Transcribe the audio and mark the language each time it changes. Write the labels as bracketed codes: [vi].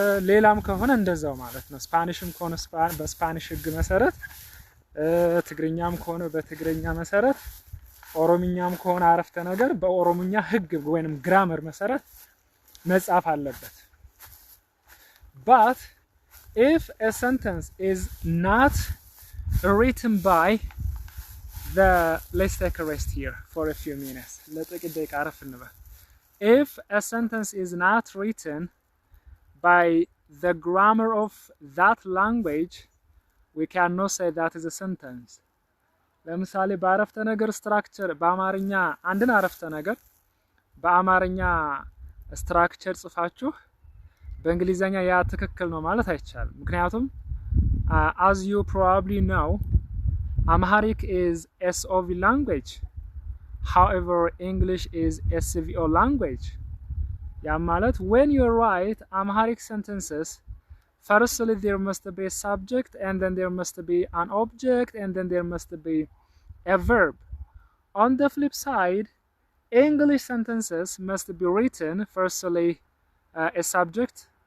[am] ሌላም ከሆነ እንደዛው ማለት ነው። ስፓኒሽም ከሆነ በስፓኒሽ ህግ መሰረት፣ ትግርኛም ከሆነ በትግርኛ መሰረት፣ ኦሮምኛም ከሆነ አረፍተ ነገር በኦሮምኛ ህግ ወይንም ግራመር መሰረት መጻፍ አለበት። [en] But if a sentence is not written by let's take a rest here for a few minutes. [am] ለጥቂት ደቂቃ አረፍ እንበል። [en] If a sentence is not written by the grammar of that language, we cannot say that is a sentence. [am] ለምሳሌ በአረፍተ ነገር ስትራክቸር በአማርኛ አንድን አረፍተ ነገር በአማርኛ ስትራክቸር ጽፋችሁ በእንግሊዘኛ ያ ትክክል ነው ማለት አይቻልም። ምክንያቱም [en] as you probably know, Amharic is SOV language. However, English is SVO language. [am] ያ ማለት [en] when you write Amharic sentences, firstly there must be a subject, and then there must be an object, and then there must be a verb. On the flip side, English sentences must be written firstly a subject,